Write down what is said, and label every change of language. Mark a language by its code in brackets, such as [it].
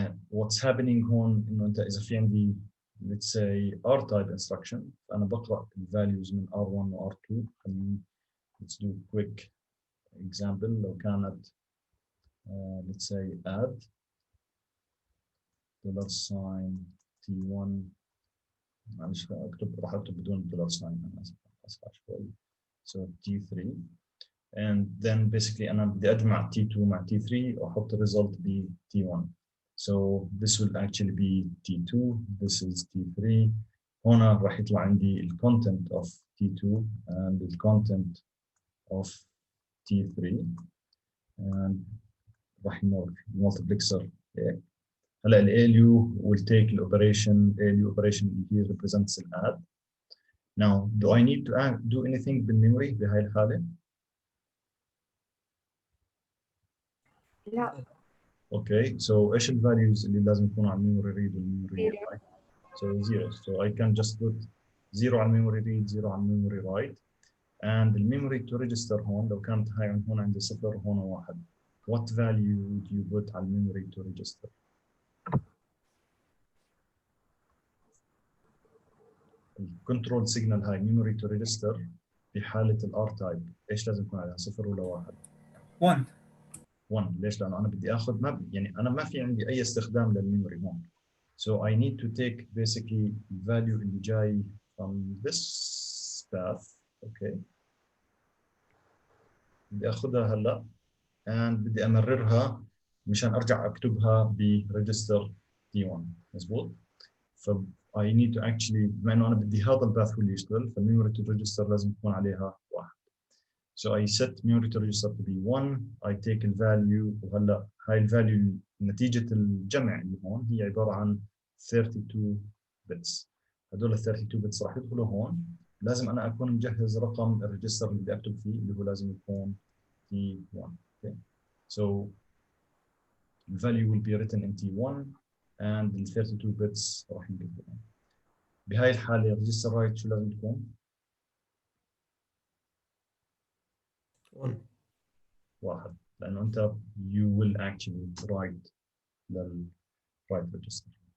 [en] what's happening [ar] هون انه انت اذا في عندي [en] let's say R type instruction [ar] فانا بقرا الفاليوز من R1 و R2. [en] let's do quick example. [ar] لو كانت [en] let's say [ar] add $sign T1، معلش راح اكتب بدون $sign، انا اسف شوي. [en] so T3 and then basically [ar] انا بدي اجمع T2 مع T3 واحط الريزلت ب T1. [en] so this will actually be T2, this is T3. [ar] هنا راح يطلع عندي ال [en] content of T2 and the content of T3 and [ar] راح يمر [en] multiplexer هيك. [ar] هلا ال [en] ALU will take the operation ALU operation here represents the add. Now do I need to do anything [ar] بالميموري بهاي الحالة؟ لا. اوكي so ايش الفاليوز اللي لازم يكونوا على الميموري ريد والميموري رايت؟ so 0. [en] so I can just put 0 [ar] على الميموري ريد 0 على الميموري رايت and الميموري تو ريجستر هون لو كانت هاي هون عندي 0 هون 1 [en] what value would you put [ar] على الميموري تو ريجستر؟ الكنترول سيجنال هاي ميموري تو ريجستر في حالة الار تايب ايش لازم يكون عليها 0 ولا 1؟ 1. 1. ليش؟ لانه انا بدي اخذ يعني انا ما في عندي اي استخدام للميموري هون. [en] so I need to take basically value اللي جاي from this path. [ar] okay بدي اخذها هلا and بدي امررها مشان ارجع اكتبها بريجستر T1، مزبوط؟ [en] ف I need to actually [ar] بما انه انا بدي هذا الباث هو اللي يشتغل فالميموري تو ريجستر لازم يكون عليها 1. [en] So I set memory register to be 1. I take the value, [ar] وهلا هاي الفاليو نتيجة الجمع اللي هون هي عبارة عن 32 bits. هدول ال 32 bits راح يدخلوا هون. لازم أنا أكون مجهز رقم الريجستر اللي بدي أكتب فيه اللي هو لازم يكون T1. [en] Okay. So the value will be written in T1 and ال 32 bits [ar] راح ينكتبوا هون. بهاي الحالة الريجستر رايت شو لازم تكون؟ 1 لأنه أنت [en] you will actually write [ar] لل write register.